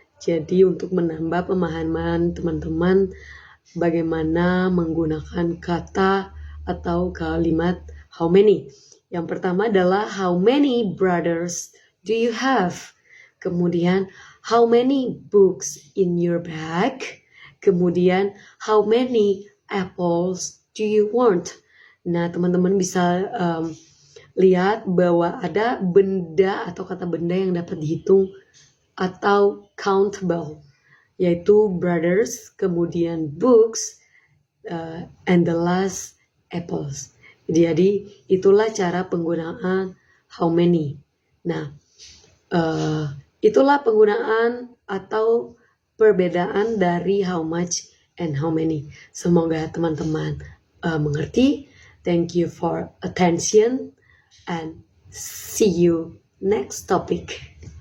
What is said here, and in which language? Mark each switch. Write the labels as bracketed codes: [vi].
[id] Jadi untuk menambah pemahaman teman-teman bagaimana menggunakan kata atau kalimat how many. Yang pertama adalah [en] how many brothers do you have? [id] Kemudian [en] how many books in your bag? [id] Kemudian [en] how many apples do you want? [id] Nah, teman-teman bisa lihat bahwa ada benda atau kata benda yang dapat dihitung atau countable, yaitu brothers, kemudian books, [en] and the last [id] apples. Jadi itulah cara penggunaan how many. Nah, itulah penggunaan atau perbedaan dari how much and how many. Semoga teman-teman mengerti. [en] Thank you for attention and see you next topic.